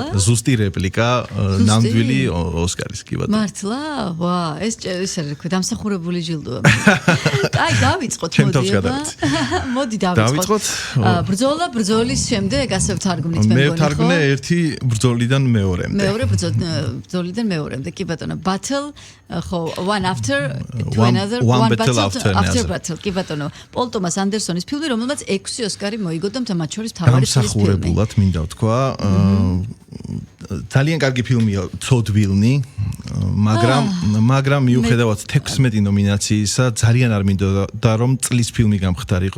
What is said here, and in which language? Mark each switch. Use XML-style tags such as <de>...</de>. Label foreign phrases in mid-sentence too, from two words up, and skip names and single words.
<ka>ზუსტი რეპლიკა ნამდვილი ოსკარის კი ბატონო. მართლა? ვა, ეს არის რა, დამსახურებული ჯილდოა. აი, დავიწყოთ მოდი. მოდი დავიწყოთ. ბრძოლის შემდეგ ასე ვთარგმნით მე მგონი. მე ვთარგმნე ერთი ბრძოლიდან მეორემდე. ბრძოლიდან მეორემდე, კი ბატონო.</ka> <en>Battle, ხო, one after to another, one battle after battle.</en> <ka>კი ბატონო. პოლ ტომას ანდერსონის ფილმი, რომელმაც 6 ოსკარი მოიგო და მათ შორის მთავარი წლის ფილმი. დამსახურებულად მინდა ვთქვა. ძალიან კარგი ფილმია ცოდვილნი, მაგრამ მიუხედავად 16 ნომინაციისა ძალიან არ მინდოდა რომ წლის ფილმი გამხდარიყო,</ka>